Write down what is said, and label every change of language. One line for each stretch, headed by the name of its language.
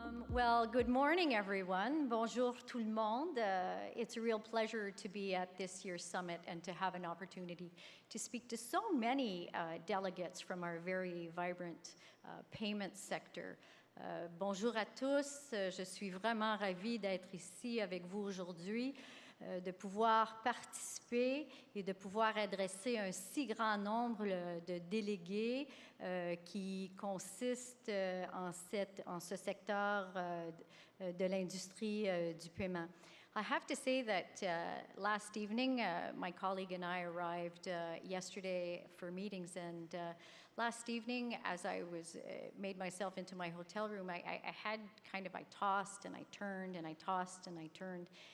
English: Well, good morning, everyone.
French: Bonjour tout le monde.
English: It's a real pleasure to be at this year's summit and to have an opportunity to speak to so many delegates from our very vibrant payment sector.
French: Bonjour à tous. Je suis vraiment ravie d'être ici avec vous aujourd'hui, de pouvoir participer et de pouvoir adresser un si grand nombre de délégués qui consistent en ce secteur de l'industrie du paiement.
English: I have to say that last evening, my colleague and I arrived yesterday for meetings, and last evening, as I was made myself into my hotel room, I tossed and I turned and I tossed and I turned.